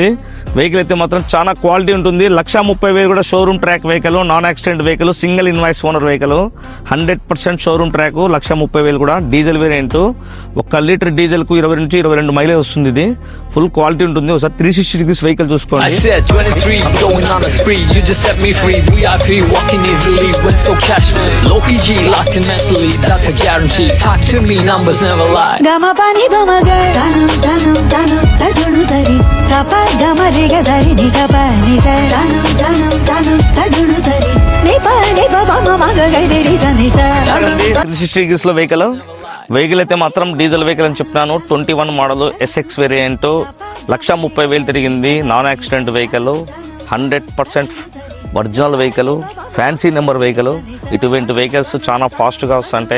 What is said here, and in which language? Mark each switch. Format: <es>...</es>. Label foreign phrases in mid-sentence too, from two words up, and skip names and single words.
<te>వెహికల్ అయితే మాత్రం చాలా క్వాలిటీ ఉంటుంది.</te> <en>1,30,000 కూడా showroom track vehicle, non accident vehicle, single invoice owner vehicle, 100% showroom track.</en> <te>1,30,000 కూడా</te> <en>diesel variant. 1 liter diesel</en> <te>కు 20 నుంచి 22 మైలేజ్ వస్తుంది. ఇది</te> <en>full quality</en> <te>ఉంటుంది. ఒకసారి</te> <en>360 degrees vehicle</en> <te>చూసుకోండి.</te> <en>mentally, that's a guarantee. Talk to me, numbers never lie. Gama pani bama ga tanam tanam tanam tadudu tari sapa gama re ga dari ni sapa ni sa tanam tanam tanam tadudu tari ni pa ni ba mama ma ga ga re sa ni sa</en> <te>360 డిగ్రీస్ లో వెహికల్ అయితే మాత్రం</te> <en>diesel vehicle</en> <te>అని చెప్తున్నాను.</te> <en>21 model SX variant. 1,30,000 తిరిగింది. non accident vehicle, 100% original vehicle, fancy number vehicle.</en> <te>ఇటువంటి వెహికల్స్ చాలా ఫాస్ట్గా వస్తుంటాయి.</te>